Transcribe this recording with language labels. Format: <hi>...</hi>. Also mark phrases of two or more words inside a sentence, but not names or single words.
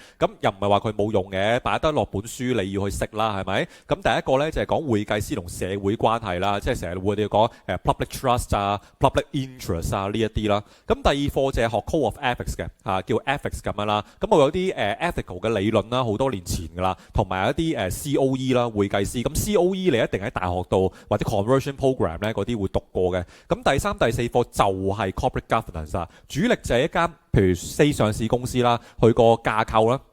<yue>咁又唔係話佢冇用嘅，擺得落本書你要去識啦，係咪？咁第一個咧就係講會計師同社會關係啦，即係成日會哋講</yue> <en>public trust</en> <yue>啊、</yue> <en>public interest</en> <yue>啊呢一啲啦。咁第二課就係學</yue> <en>code of ethics</en> <yue>嘅叫 ethics 咁樣啦。咁我有啲ethical 嘅理論啦，好多年前噶啦，同埋一啲COE 啦，會計師。咁 COE 你一定喺大學度或者</yue> <en>conversion program</en> <yue>咧嗰啲會讀過嘅。咁第3、第4課就係</yue> <en>corporate governance</en> <yue>啊，主力就係一間譬如非上市公司啦，佢個架構啦。</yue>